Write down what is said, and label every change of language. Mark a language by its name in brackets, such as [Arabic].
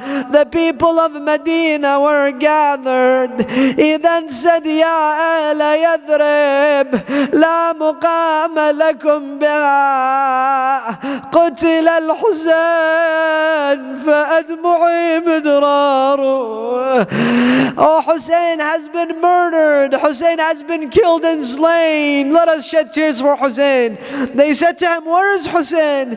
[English] The people of Medina were gathered. He then said, [Arabic] Ya ahla Yathrib, لا مقام لكم بها قتل الحسين فأدمعي مدراره. [English] Oh, Hussain has been murdered. Hussain has been killed and slain. Let us shed tears for Hussain. They said to him, where is Hussain?